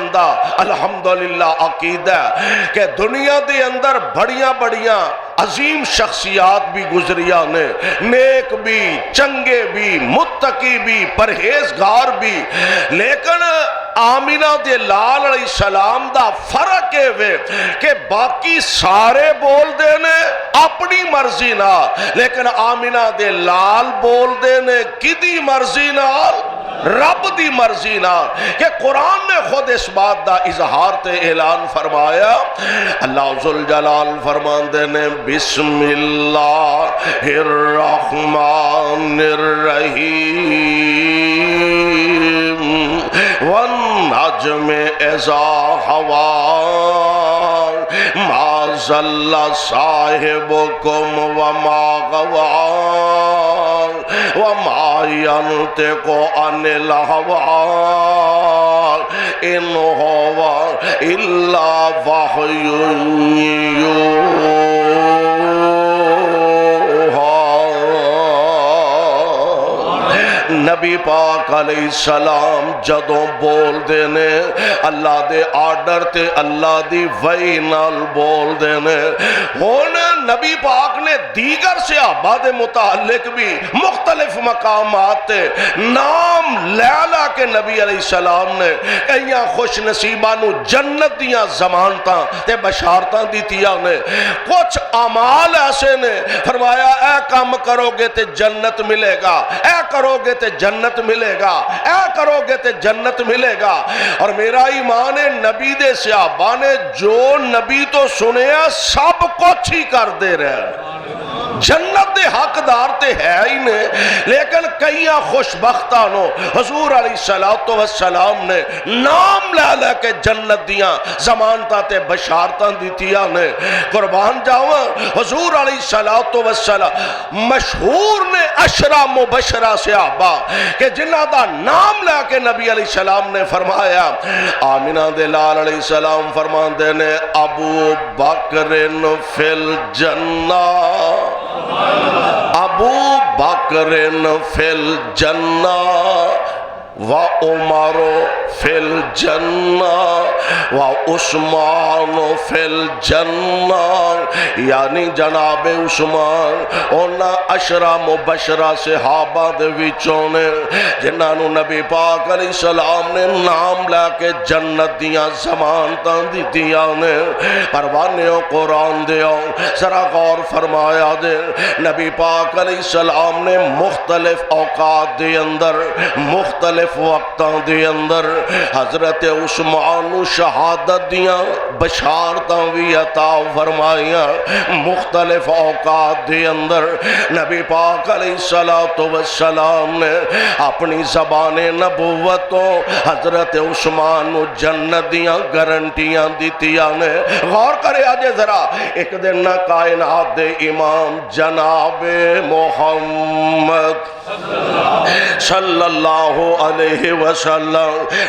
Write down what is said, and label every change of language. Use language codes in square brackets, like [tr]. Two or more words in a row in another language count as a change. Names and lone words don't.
[pa] دا الحمدللہ عقیدہ کہ دنیا دے اندر بڑیاں بڑیاں عظیم شخصیات بھی گزریاں نے، نیک بھی، چنگے بھی، متقی بھی، پرہیزگار بھی، لیکن آمینہ دے لال [ar] علیہ السلام [pa] دا فرق ہے کہ باقی سارے بول دینے اپنی مرضی نال، لیکن آمینہ دے لال بول دینے کدی مرضی نال؟ رب دی مرضی نال، کہ قرآن نے خود اس بات دا اظہار تے اعلان فرمایا۔ اللہ ذوالجلال فرماندے نے [ar] بسم اللہ الرحمن الرحیم والنجم اذا ہوا ما ضل صاحبکم وما غوا وما ينطق عن الهوى إن هو إلا وحي يوحى۔ [pa] نبی پاک [ar] علیہ السلام [pa] جدوں بول دینے اللہ دے آرڈر تے اللہ دی وحی نال بول دینے۔ ہونے نبی پاک نے دیگر صحابہ دے متعلق بھی مختلف مقامات تے نام لیلا کے نبی [ar] علیہ السلام [pa] نے ایاں خوش نصیبہ نو جنت دیاں ضمانتاں تے بشارتاں دیتیاں نے۔ کچھ اعمال ایسے نے فرمایا اے کام کرو گے تے جنت ملے گا، اے کرو گے تے جنت ملے گا، اے کرو گے تے جنت ملے گا۔ اور میرا ایمان ہے نبی دے صحابہ نے جو نبی تو سنیا سب کچھ ہی کر دے رہے ہیں۔ جنت دے حقدار تے ہے ہی نے، لیکن کئیاں خوشبختاں نو حضور [ar] علیہ الصلوۃ والسلام [pa] نے نام لے لے کے جنت دیاں ضمانتاں تے بشارتاں دتیاں نے۔ قربان جاواں حضور [ar] علیہ الصلوۃ والسلام [pa] مشہور نے عشرہ مبشرہ صحابہ کہ جنہاں دا نام لے کے نبی [ar] علیہ السلام [pa] نے فرمایا۔ آمنہ دے لال [ar] علیہ السلام [pa] فرماندے نے [ar] ابو بکر فی الجنہ، ابو بکر فی الجنہ وعمر فی الجنہ وعثمان فی الجنہ، [pa] یعنی جناب عثمان اونا عشرہ مبشرہ صحابہ دے وچوں نے جنہاں نو نبی پاک [ar] علیہ السلام [pa] نے نام لے کے جنت دیاں ضمانتاں دتیاں نے۔ پروانیوں قرآن دیو ذرا غور فرمایا دے، نبی پاک [ar] علیہ السلام [pa] نے مختلف اوقات دے اندر مختلف وقتاں دے اندر حضرت عثمان شہادت دیاں بشارتاں بھی عطا فرمائیاں۔ مختلف اوقات دے اندر نبی پاک [ar] علیہ السلام [pa] نے اپنی زبان نبوتوں حضرت عثمان جنت دیاں گارنٹیاں دیتیاں نے۔ غور کرے آجے ذرا، ایک دن نہ کائنات دے امام جناب محمد [ar] صلی اللہ علیہ وسلم